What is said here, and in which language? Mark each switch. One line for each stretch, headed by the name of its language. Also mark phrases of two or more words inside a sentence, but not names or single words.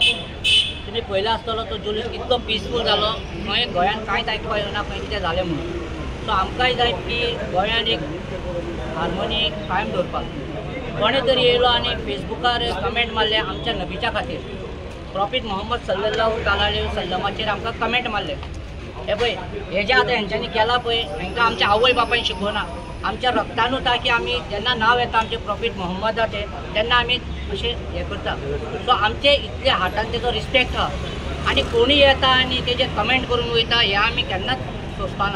Konkani: तुमी पयलो आसतलो तो जुलूस इतलो पीसफूल जालो, खंय गोंयान कांयच आयकपाक येना खंय कितें जालें म्हणून। सो आमकांय जाय की गोंयान एक हार्मोनी कायम दवरपाक। कोणें तरी येयलो आनी फेसबुकार कमेंट मारले आमच्या नबीच्या खातीर, प्रॉफीट मोहम्मद
Arabic: صلى الله عليه وسلم
Konkani: आमकां कमेंट मारले। हे पळय, हे जे आतां हेंच्यांनी केलां पळय, हांकां आमच्या आवय बापायन शिकोवना, आमच्या रक्तानूच आसा की आमी जेन्ना नांव येता आमचे प्रॉफीट मोहम्मदाचें तेन्ना आमी अशें हें करता। सो आमचे इतले हार्टान तेजो रिस्पेक्ट आसा आनी कोणूय येता आनी तेजेर कमेंट करून वयता हें आमी केन्नाच सोंसपाना।